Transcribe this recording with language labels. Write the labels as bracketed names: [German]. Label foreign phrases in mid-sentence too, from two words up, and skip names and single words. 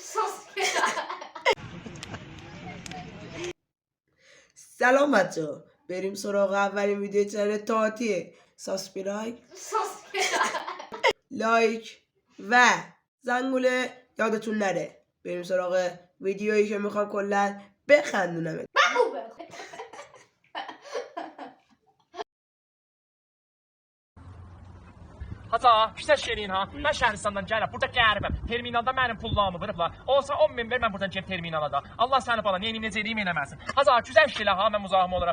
[Persian] سلام بچه‌ها، بریم سراغ اولین [English] video channel [Persian] اطلاعاتیه. سابسکرایب، لایک و زنگوله یادتون نره. بریم سراغ ویدیویی که میخوام کلا بخندونم. [Azerbaijani] Haca, güzel şeyin ha. Mən Şəhristandan gəlirəm. Burada qəribəm. Terminalda mənim pullarımı vırıblar. Olsa 10 min ver, mən buradan gəlib terminala da. Allah səni bala, neyim, necə eləyim eləməsin. Haca, güzel şeylə ha, mən muzahim olaram.